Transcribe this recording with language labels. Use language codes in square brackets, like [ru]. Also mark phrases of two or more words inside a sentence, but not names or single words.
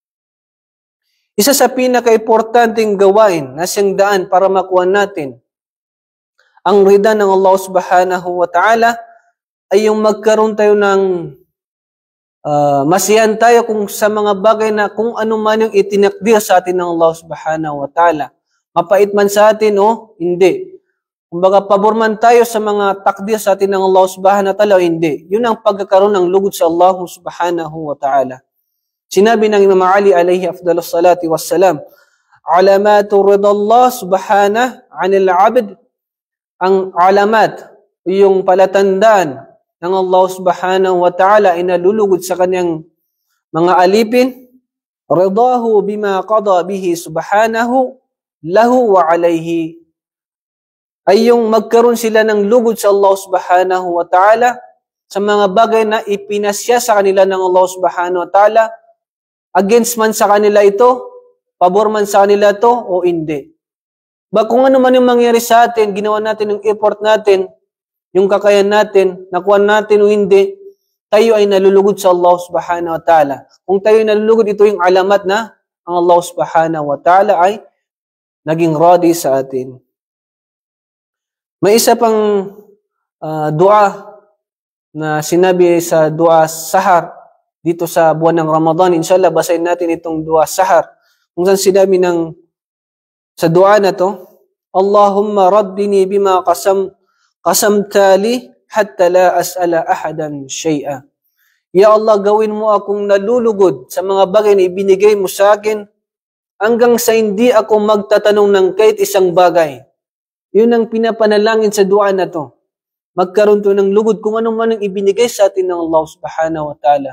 [tl] Isa sa pinaka-importanting gawain na siyang daan para makuha natin ang rida ng Allah [ar] سبحانه وتعالى [tl] ay yung magkaroon tayo ng masiyahan tayo kung sa mga bagay na kung ano man yung itinakdir sa atin ng Allah [ar] سبحانه وتعالى. [tl] Mapait man sa atin o hindi. Kumbaga, pabor man tayo sa mga takdir sa atin ng Allah [ar] سبحانه وتعالى [tl] o hindi. Yun ang pagkakaroon ng lugod sa Allah [ar] سبحانه وتعالى. [tl] Sinabi ng [ar] Imam Ali عليه أفضل الصلاة والسلام علامة رضا الله سبحانه عن العبد, [tl] ang alamat, yung palatandaan ng Allah [ar] سبحانه وتعالى [tl] ay nalulugod sa kanyang mga alipin, [ar] رضاه بما قضى به سبحانه له وعليه, [tl] ay yung magkaroon sila ng lugod sa Allah [ar] سبحانه وتعالى [tl] sa mga bagay na ipinasya sa kanila ng Allah [ar] سبحانه وتعالى, [tl] against man sa kanila ito, pabor man sa kanila ito, o hindi. Kung ano man yung mangyari sa atin, ginawa natin yung effort natin, yung kakayan natin, nakuha natin o hindi, tayo ay nalulugod sa Allah [ar] سبحانه وتعالى. [tl] Kung tayo ay nalulugod, ito yung alamat na ang Allah [ar] سبحانه وتعالى [tl] ay naging radi sa atin. May isa pang dua na sinabi sa [ar] دعاء سحر [tl] dito sa buwan ng Ramadan. Inshallah, basahin natin itong [ar] دعاء سحر. [tl] Kung saan sinabi sa dua na to, [ar] اللهم رضني بما قسمت لي حتى لا أسأل أحدا شيئا. يا الله, [tl] gawin mo akong nalulugod sa mga bagay na ibinigay mo sa akin hanggang sa hindi ako magtatanong ng kahit isang bagay. Yun ang pinapanalangin sa dua na to. Magkaroon to ng lugod kung ano man ang ibinigay sa atin ng Allah [ar] سبحانه وتعالى.